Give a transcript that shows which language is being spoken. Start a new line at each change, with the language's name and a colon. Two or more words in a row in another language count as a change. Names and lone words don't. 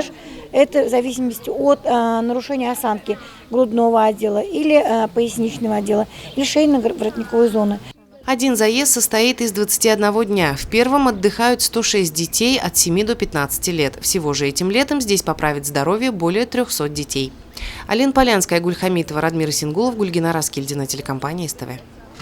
Russian: Это в зависимости от нарушения осанки грудного отдела или поясничного отдела, или шейно-воротниковой зоны. Один заезд состоит из 21 дня. В первом отдыхают 106 детей от 7 до 15 лет. Всего же этим летом здесь поправит здоровье более 300 детей. Алина Полянская, Гуль Хамитова, Радмир Исингулов, Гульгина Раскильдина, телекомпания СТВ.